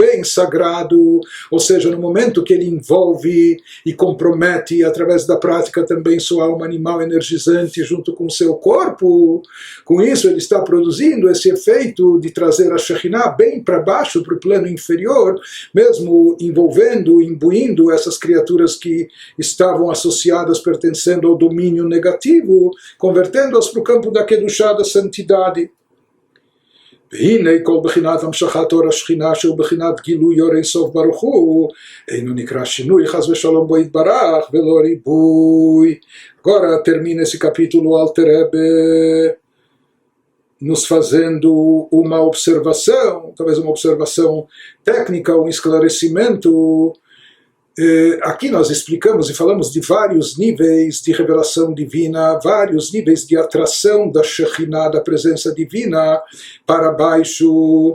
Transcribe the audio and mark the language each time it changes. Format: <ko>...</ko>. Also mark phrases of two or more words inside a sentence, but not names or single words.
<pt>bem sagrado, ou seja, no momento que ele envolve e compromete através da prática também sua alma animal energizante junto com o seu corpo, com isso ele está produzindo esse efeito de trazer a Shekhinah bem para baixo, para o plano inferior, mesmo envolvendo, imbuindo essas criaturas que estavam associadas, pertencendo ao domínio negativo, convertendo-as para o campo da Kedushá, da santidade.</pt> <he>והנה כל בחינת המשכת אור השכינה שהוא בחינת גילוי אור אינסוף ברוך הוא אינו נקרא שינוי חס ושלום בו יתברך ולא ריבוי.</he> <pt>Agora termina esse capítulo Alter Rebbe nos fazendo uma observação, talvez uma observação técnica, um esclarecimento. Aqui nós explicamos e falamos de vários níveis de revelação divina, vários níveis de atração da Shekhinah, da presença divina, para baixo.</pt>